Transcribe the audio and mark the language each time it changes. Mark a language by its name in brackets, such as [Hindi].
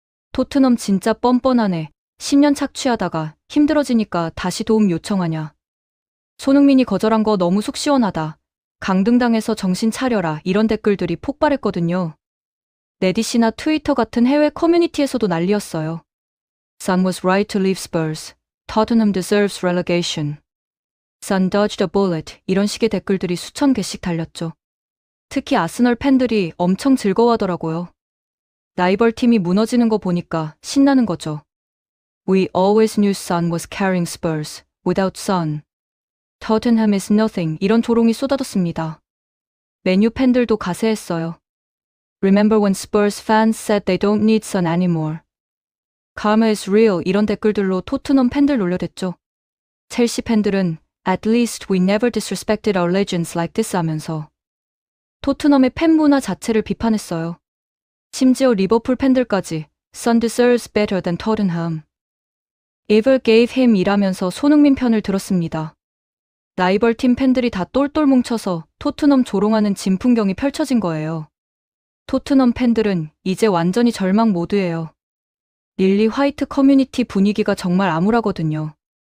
[Korean] 토트넘 진짜 뻔뻔하네. 10년 착취하다가 힘들어지니까 다시 도움 요청하냐. 손흥민이 거절한 거 너무 속 시원하다. 강등당해서 정신 차려라. 이런 댓글들이 폭발했거든요. 레딧이나 트위터 같은 해외 커뮤니티에서도 난리였어요. [English] Son was right to leave Spurs. Tottenham deserves relegation. Son dodged a bullet. [Korean] 이런 식의 댓글들이 수천 개씩 달렸죠. 특히 아스널 팬들이 엄청 즐거워하더라고요. 라이벌 팀이 무너지는 거 보니까 신나는 거죠. [English] We always knew Son was carrying Spurs. Without Son, Tottenham is nothing. [Korean] 이런 조롱이 쏟아졌습니다. 맨유 팬들도 가세했어요. [English] Remember when Spurs fans said they don't need Son anymore. Karma is real. [Korean] 이런 댓글들로 토트넘 팬들 놀려댔죠. 첼시 팬들은 [English] At least we never disrespected our legends like this [Korean] 하면서 토트넘의 팬 문화 자체를 비판했어요. 심지어 리버풀 팬들까지 [English] Son deserves better than Tottenham. Evil gave him [Korean] 이라면서 손흥민 편을 들었습니다. 라이벌 팀 팬들이 다 똘똘 뭉쳐서 토트넘 조롱하는 진풍경이 펼쳐진 거예요. 토트넘 팬들은 이제 완전히 절망 모드예요. 릴리 화이트 커뮤니티 분위기가 정말 암울하거든요.